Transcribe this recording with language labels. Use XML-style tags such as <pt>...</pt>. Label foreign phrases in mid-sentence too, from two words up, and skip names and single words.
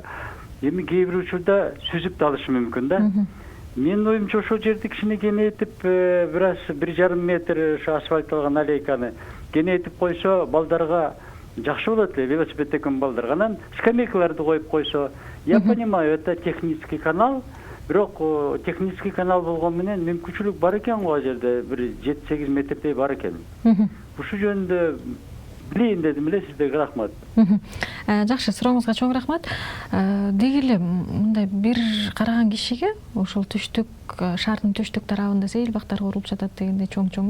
<ky>Эми кээ бир учурда сүзүп да алышы мүмкүн да. Менин оюмча ошол жерди кичине кеңейтип, бир аз 1,5 метр ошо асфальтталган аллейканы кеңейтип койсо, балдарга жакшы болот эле, велосипед тепкен балдарга. Анан скамейкаларды коюп койсо,</ky> <ru>я понимаю, это технический канал,</ru> <ky>бирок</ky> <ru>технический канал</ru> <ky>болгон менен мүмкүнчүлүк бар экен го, ал жерде бир 7-8 метрдей бар экен. Ушул жөнүндө билейин дедим эле, сиздерге рахмат. Жакшы, сурооңузга чоң рахмат. Деги эле мындай бир караган кишиге ошол түштүк, шаардын түштүк тарабында сейил бактар курулуп жатат дегенде чоң-чоң.</ky>